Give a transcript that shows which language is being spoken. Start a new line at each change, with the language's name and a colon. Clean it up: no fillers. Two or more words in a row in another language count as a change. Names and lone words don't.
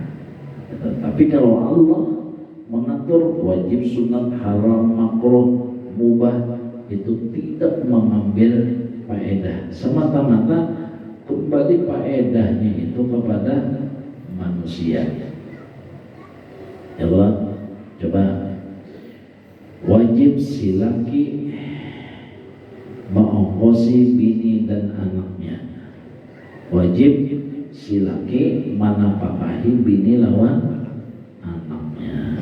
Indonesian: Tapi kalau Allah mengatur wajib, sunat, haram, makruh, mubah, itu tidak mengambil faedah, semata-mata kembali faedahnya itu kepada manusia. Ya Allah, coba wajib si laki mengongkosi bini dan anaknya. Wajib si laki menafkahi bini lawan anaknya.